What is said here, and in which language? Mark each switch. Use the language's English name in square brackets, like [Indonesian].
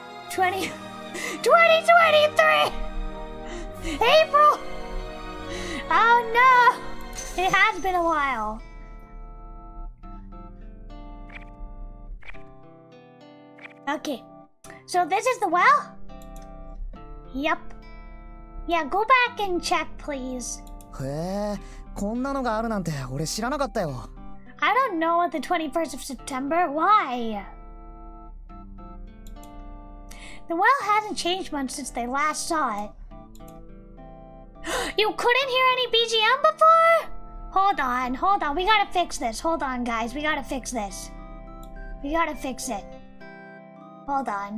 [English] 2023! April! Oh no! It has been a while. Okay. So this is the well? Yep. Yeah, go back and check, please. [Japanese] へえ、こんなのがあるなんて俺知らなかったよ。 [English] I don't know what the 21st of September. Why? The well hasn't changed much since they last saw it. You couldn't hear any BGM before? Hold on. We gotta fix this. Hold on, guys. We gotta fix this. We gotta fix it. Hold on.